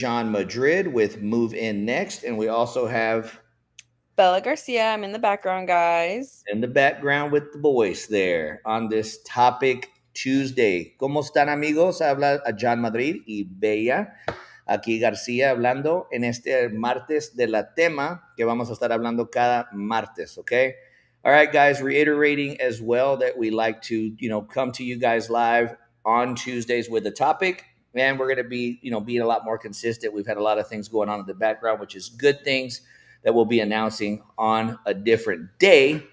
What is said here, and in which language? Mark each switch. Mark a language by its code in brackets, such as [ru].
[en] John Madrid with Move In Next, and we also have Bella Garcia, I'm in the background, guys. in the background with the voice there on this topic Tuesday. [es] ¿Cómo están amigos? Habla a John Madrid y Bella. Aquí García hablando en este martes de la tema que vamos a estar hablando cada martes, okay? [en] All right, guys, reiterating as well that we like to, come to you guys live on Tuesdays with a topic. And we're going to be, being a lot more consistent. We've had a lot of things going on in the background, which is good things that we'll be announcing on a different day.